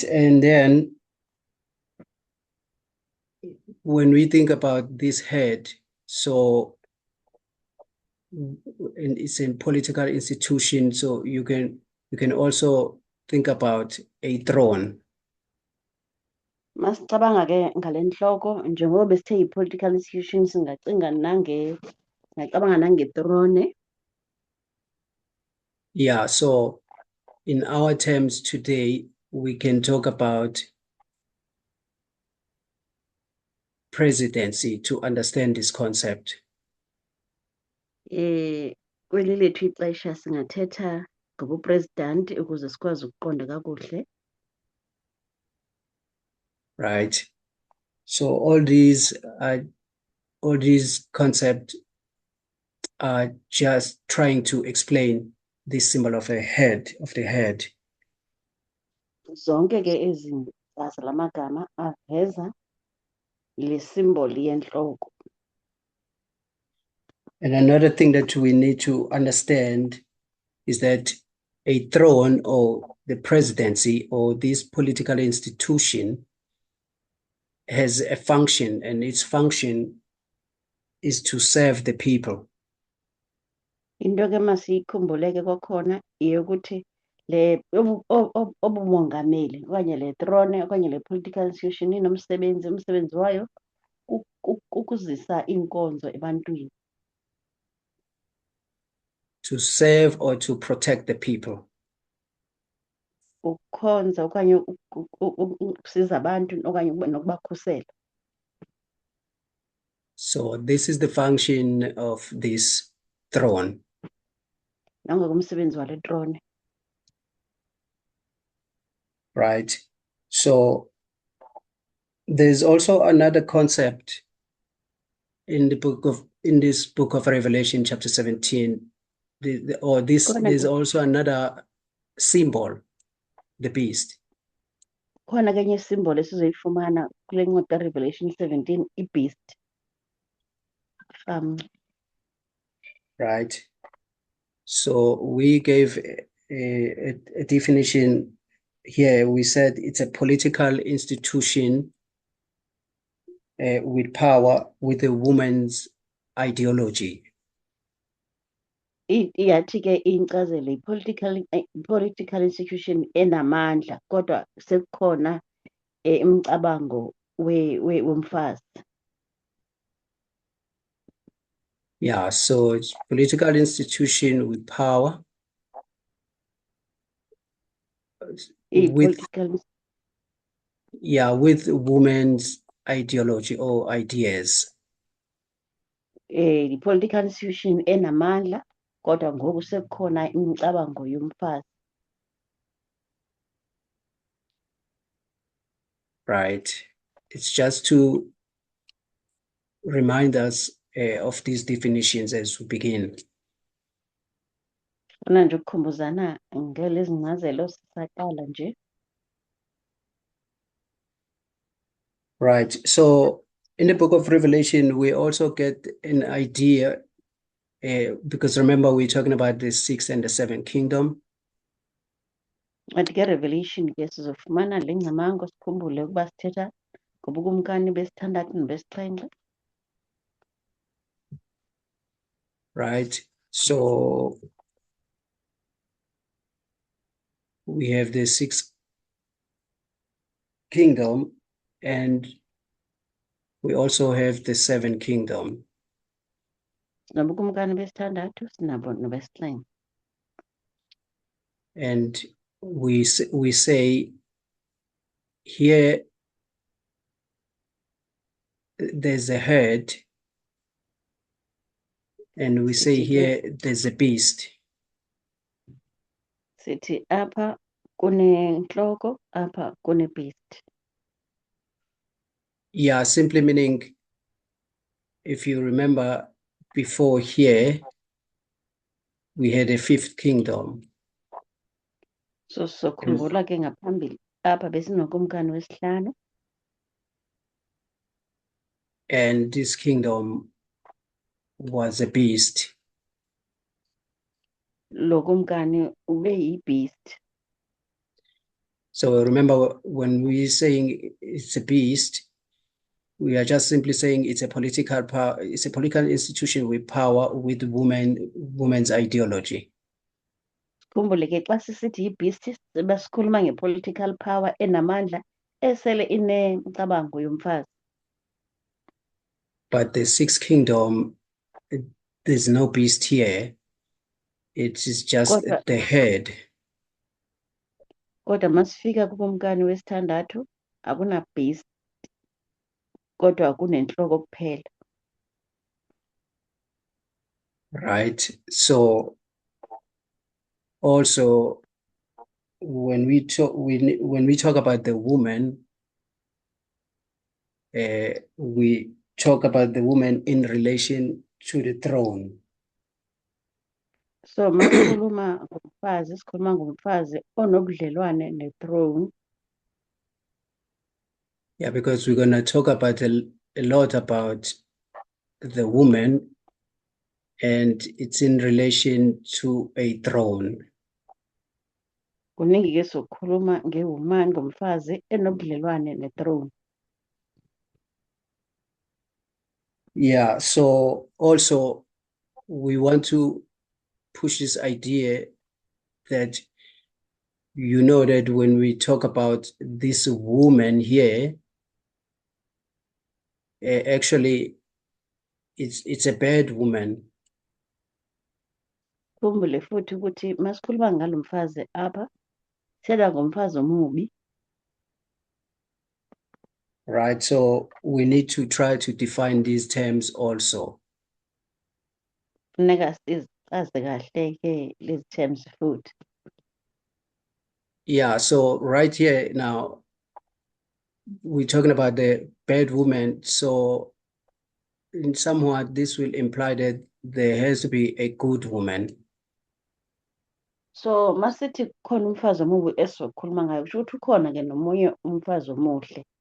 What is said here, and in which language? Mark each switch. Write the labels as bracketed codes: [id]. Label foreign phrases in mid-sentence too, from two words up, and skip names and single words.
[en] And then when we think about this head, so and it's a political institution, so you can also think about a throne. [zu] Masicabanga-ke ngale nhloko njengoba besithe i- [en] political institutions [zu] ngacabanga nange-throne. [en] Yeah, so in our terms today, we can talk about presidency to understand this concept. [xh] Kweli lethu ixesha singathetha ngobupresident ukuze sikwazi ukuqonda kakuhle. [en] Right. So all these concepts are just trying to explain this symbol of the head. [zu] Zonke-ke izinto la magama aveza le symbol yenhloko. [en] And another thing that we need to understand is that a throne or the presidency or this political institution has a function, and its function is to serve the people. [xh] Into-ke masiyikhumbuleke kwakhona eyokuthi obumongameli okanye le throne okanye le [en] political institution [xh] umsebenzi wayo ukuzisa inkonzo ebantwini. [en] To serve or to protect the people. [xh] Ukukhonza okanye ukusiza abantu okanye nokubakhusela. [en] So this is the function of this throne. [xh] Nangoku umsebenzi wale throne. [en] Right. So there's also another concept in in this book of Revelation, chapter 17, there's also another symbol, the beast. [xh] Khona kenye isimbolo esizoyifumana kule ncwadi kaRevelation 17, i-beast. [en] Right. So we gave a definition here. We said it's a political institution with power, with a woman's ideology. [xh] Iyathi ke incazelo [en] political institution [xh] enamandla kodwa sekukhona imicabango womfazi. [en] Yeah, so it's political institution with power, with women's ideology or ideas. Political institution [xh] enamandla kodwa ngoku sekukhona imicabango yomfazi. [en] Right. It's just to remind us of these definitions as we begin. [zu] Funa nje ukukhumbuzana ngalezi ncazelo sisaqala nje. [en] Right. So in the book of Revelation, we also get an idea because remember, we're talking about the sixth and the seventh kingdom. [xh] Ncwadi kaRevelation ke sizofumana le ngcamango sikhumbule ukuba sithetha ngobukumkani besithandathu nobesixhenxe. [en] Right. So we have the sixth kingdom and we also have the seventh kingdom. [xh] Nobukumkani besithandathu sinabo nobesixhenxe. [en] And we say here there's a herd, and we say here there's a beast. [xh] Sithi apha kunenhloko, apha kune-beast. [en] Yeah, simply meaning, if you remember before here, we had a fifth kingdom. [xh] So sokhumbula ke ngaphambili apha besinokumkani wesihlanu. [en] And this kingdom was a beast. [xh] Lo kumkani ube yi-beast. [en] So remember, when we're saying it's a beast, we are just simply saying it's a political power, it's a political institution with power, with women's ideology. [xh] Khumbule ke xa sisithi yi-beast basikhuluma nge- [en] political power [xh] enamandla esele inemicabango yomfazi. [en] But the sixth kingdom, there's no beast here. It is just the head. [xh] Kodwa masifika kukumkani wesithandathu akuna-beast kodwa kunenhloko kuphela. [en] Right. So also when we talk about the woman, we talk about the woman in relation to the throne. [zu] So masikhuluma ngomfazi sikhuluma ngomfazi onobudlelwane ne-throne. [en] Yeah, because we're going to talk about a lot about the woman, and it's in relation to a throne. Kuningi ke sokukhuluma nge-woman ngomfazi enobudlelwane ne-throne. Yeah, so also we want to push this idea that you know that when we talk about this woman here, actually it's a bad woman. [zu] Khumbule futhi ukuthi masikhuluma ngalo mfazi apha sithetha ngomfazi omubi. [en] Right, so we need to try to define these terms also. [zu] Funeka sizazi kahle ke lezi terms futhi. [en] Yeah, so right here now, we're talking about the bad woman. So somewhat this will imply that there has to be a good woman. [zu] So masithi khona umfazi omubi esizokhuluma ngayo kusho ukuthi ukhona ke nomunye umfazi omuhle.